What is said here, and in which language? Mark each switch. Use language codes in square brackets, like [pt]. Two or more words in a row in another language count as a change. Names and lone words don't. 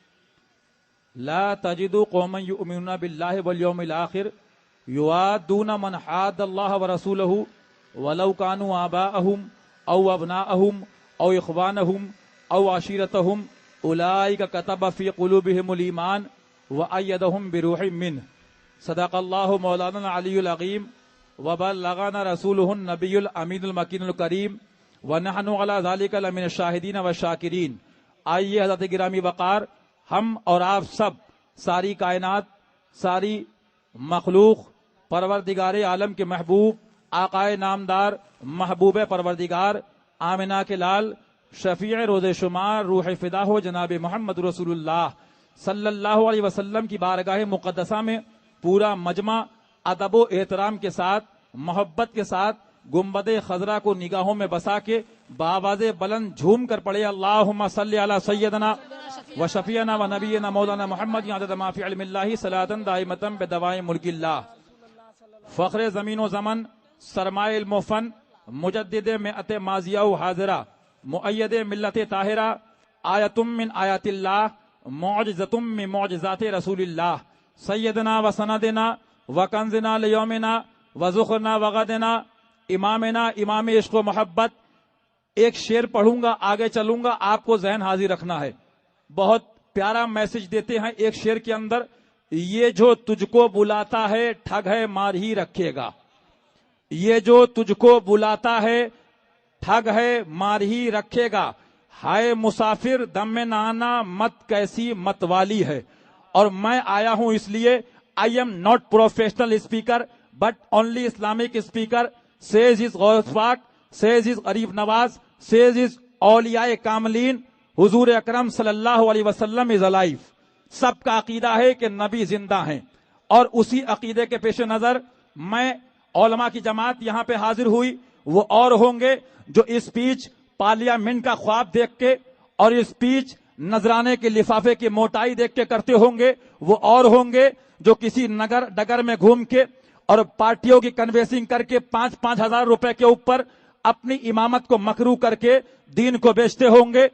[ar] لا تجد قوما یؤمنون باللہ والیوم الآخر یوادون من حاد اللہ ورسولہ ولو کانوا آباءہم او ابناءہم او اخوانہم او عشیرتہم اولئک کتب فی قلوبہم الایمان وأیدہم بروح منہ، صدق اللہ مولانا العلی العظیم وبلغنا رسولہ النبی الامین المکین الکریم ونحن علی ذلک لمن الشاہدین والشاکرین۔ [ur] آئیے حضرت گرامی وقار، ہم اور آپ سب، ساری کائنات، ساری مخلوق، پروردگار عالم کے محبوب، آقائے نامدار، محبوب پروردگار، آمنہ کے لال، شفیع روز شمار، روح فدا ہو جناب محمد رسول اللہ [ar] صلی اللہ علیہ وسلم [ur] کی بارگاہ مقدسہ میں پورا مجمع ادب و احترام کے ساتھ، محبت کے ساتھ گنبد خضرا کو نگاہوں میں بسا کے بآواز بلند جھوم کر پڑے [ar] اللہم صلی علی سیدنا و شفیعنا و نبینا مولانا محمد عدد ما فی علم اللہ صلاۃ دائمۃ بدوائے ملک اللہ۔ [ur] فخر زمین و زمن، سرمائے علم و فن، مجدد مئت ماضیہ و حاضرہ، مؤید ملت طاہرہ، [ar] آیتم من آیات اللہ، معجزتم من معجزات رسول اللہ، سیدنا و سندنا و کنزنا لیومنا و ذخرنا و غدنا، امامنا، [ur] امام عشق و محبت۔ ایک شعر پڑھوں گا، آگے چلوں گا، آپ کو ذہن حاضر رکھنا ہے۔ بہت پیارا میسج دیتے ہیں ایک شعر کے اندر، یہ جو تجھ کو بلاتا ہے ٹھگ ہے مار ہی رکھے گا، یہ جو تجھ کو بلاتا ہے ٹھگ ہے مار ہی رکھے گا، ہائے مسافر دم میں نانا مت کیسی مت والی ہے۔ اور میں آیا ہوں اس لیے، [en] I am not professional speaker but only Islamic speaker, says his [ur] غوث پاک، [en] says his [ur] غریب نواز، [en] says his [ur] اولیاء کاملین، حضور اکرم [ar] صلی اللہ علیہ وسلم [en] is alive۔ [ur] سب کا عقیدہ ہے کہ نبی زندہ ہیں، اور اسی عقیدے کے پیش نظر میں، علماء کی جماعت یہاں پہ حاضر ہوئی، وہ اور ہوں گے جو [en] speech parliament [ur] کا خواب دیکھ کے اور اسپیچ نذرانے کے لفافے کی موٹائی دیکھ کے کرتے ہوں گے، وہ اور ہوں گے جو کسی نگر ڈگر میں گھوم کے اور پارٹیوں کی کنوینسنگ کر کے 5-5 ہزار روپے کے اوپر اپنی امامت کو مکرو کر کے دین کو بیچتے ہوں گے۔